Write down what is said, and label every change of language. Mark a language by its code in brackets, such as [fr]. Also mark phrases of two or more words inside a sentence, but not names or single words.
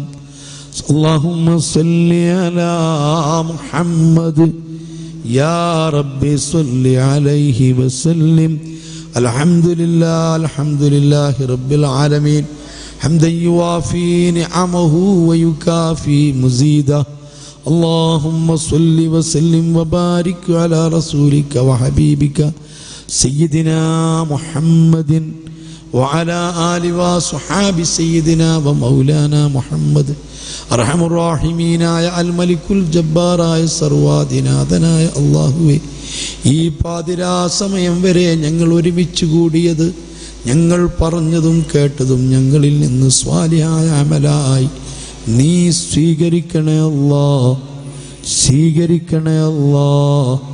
[ar] اللهم صل على محمد يا ربي صل عليه وسلم. الحمد لله رب العالمين حمدا يوافي نعمه ويكافئ مزيده. اللهم صل وسلم وبارك على رسولك وحبيبك سيدنا محمد وعلى آل وصحاب سيدنا ومولانا محمد. أرحم الراحمين يا الملك الجبار يا [ml] സർവാധിനാഥനായ يا അല്ലാഹുവേ, ഈ പാതിരാ സമയം വരെ ഞങ്ങൾ ഒരുമിച്ച് കൂടിയത്, ഞങ്ങൾ പറഞ്ഞതും കേട്ടതും ഞങ്ങളിൽ നിന്ന് സ്വാലിഹായ അമലായി നീ സ്വീകരിക്കണേ അല്ലാഹ്, സ്വീകരിക്കണേ അല്ലാഹ്.